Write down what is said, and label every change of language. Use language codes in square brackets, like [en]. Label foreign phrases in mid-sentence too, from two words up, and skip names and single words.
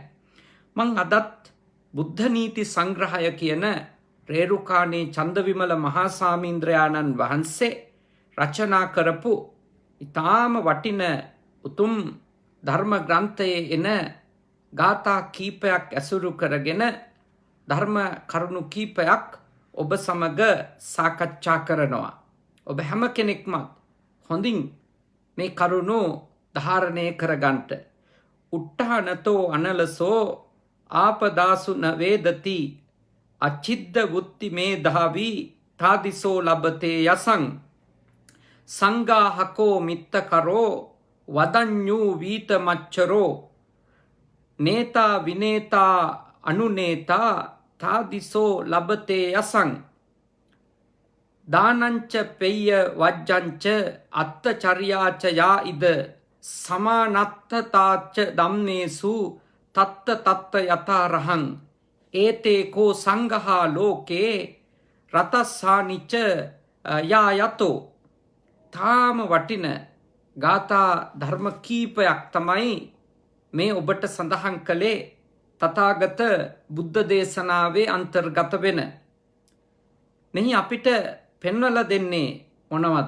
[si] මං අදත් බුද්ධ නීති සංග්‍රහය කියන රේරුකාණේ චන්දවිමල මහා සාමීන්ද්‍රයාණන් වහන්සේ රචනා කරපු ඊටාම වටින උතුම් ධර්ම ග්‍රන්ථයේ එන ගාථා කීපයක් ඇසුරු කරගෙන ධර්ම කරුණු කීපයක් ඔබ සමග සාකච්ඡා කරනවා. ඔබ හැම කෙනෙක්ම හොඳින් මේ කරුණු ධාරණය කරගන්නට. [pi] උට්ඨානතෝ අනලසෝ ආපදාසු නවේදති අචිද්ද වුත්ති මේ ධාවි තාදිසෝ ලබතේ යසං සංඝාහකෝ මිත්තකරෝ වදඤ්ඤූ වීත මච්චරෝ නේතා විනේතා අනුනේතා තාදිසෝ ලබතේ යසං දානංච පෙය්‍ය වජ්ජංච අත්තචර්යාච යා ඉද සමානත්තතාච්ච ධම්මේසු තත්ත තත්ත යතරහං ඒතේ කෝ සංඝහා ලෝකේ රතස්සානිච යා යතෝ. [si] තාම වටින ගාථා ධර්ම කීපයක් තමයි මේ ඔබට සඳහන් කළේ තථාගත බුද්ධ දේශනාවේ අන්තර්ගත වෙන. මෙහි අපිට පෙන්වලා දෙන්නේ මොනවද?